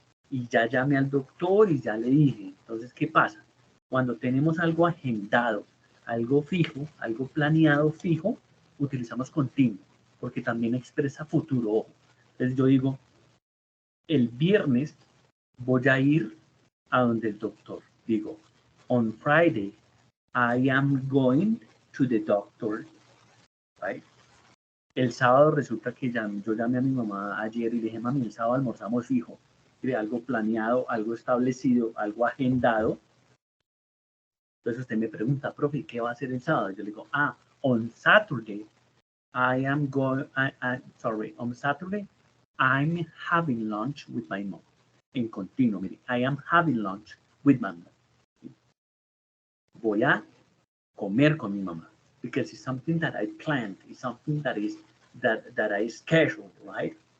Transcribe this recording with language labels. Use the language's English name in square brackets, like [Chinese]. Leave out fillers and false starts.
[Spanish] Y ya llamé al doctor y ya le dije. Entonces, ¿qué pasa? Cuando tenemos algo agendado, algo fijo, algo planeado fijo, utilizamos continuo, porque también expresa futuro. Entonces yo digo, el viernes voy a ir a donde el doctor. [English] Digo, on Friday, I am going to the doctor, right? [Spanish] El sábado resulta que yo llamé a mi mamá ayer y le dije, mami, el sábado almorzamos fijo. De algo planeado, algo establecido, algo agendado. Entonces usted me pregunta, profe, ¿qué va a hacer el sábado? Yo le digo, [English] on Saturday, I am going, sorry, on Saturday, I'm having lunch with my mom. [Spanish] En continuo, mire, [English] I am having lunch with my mom. [Spanish] Voy a comer con mi mamá. [English] Because it's something that I planned, it's something that I scheduled, right?